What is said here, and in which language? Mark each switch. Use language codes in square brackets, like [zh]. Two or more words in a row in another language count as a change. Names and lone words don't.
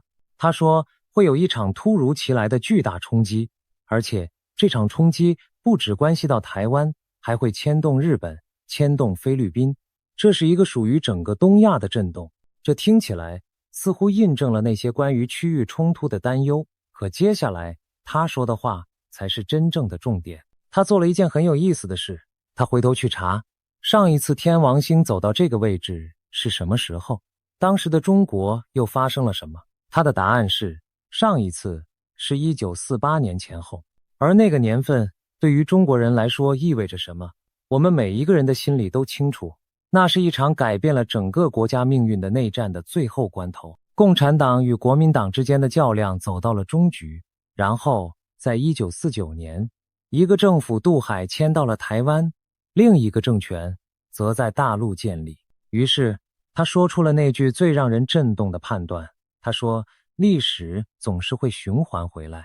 [zh] 他說會有一場突如其來的巨大衝擊，而且這場衝擊不只關係到台灣，還會牽動日本，牽動菲律賓。這是一個屬於整個東亞的震動。這聽起來似乎印證了那些關於區域衝突的擔憂，可接下來他說的話才是真正的重點。他做了一件很有意思的事，他回頭去查上一次天王星走到這個位置是什麼時候，當時的中國又發生了什麼。他的答案是上一次是1948年前後。而那個年份對於中国人來說意味着什麼，我們每一個人的心裡都清楚。那是一場改變了整個國家命運的內戰的最後關頭，共產黨與國民黨之間的較量走到了終局。然後在1949年，一個政府渡海遷到了台灣，另一個政權則在大陸建立。於是他說出了那句最讓人震動的判斷，他說歷史總是會循環回來。